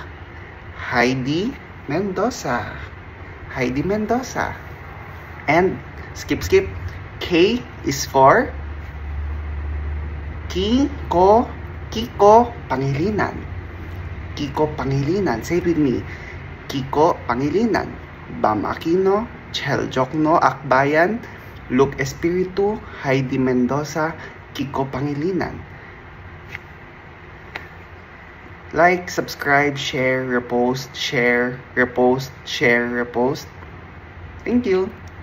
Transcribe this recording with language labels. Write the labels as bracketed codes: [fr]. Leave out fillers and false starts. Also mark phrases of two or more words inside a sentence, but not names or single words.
[en] Heidi Mendoza. Heidi Mendoza. And skip. K is for Kiko Pangilinan. Kiko Pangilinan. Say it with me. Kiko Pangilinan. Bam Aquino, Chel Jokno, Akbayan, Look Espiritu, Heidi Mendoza, Kiko Pangilinan. Like, subscribe, share, repost, share, repost, share, repost. Thank you.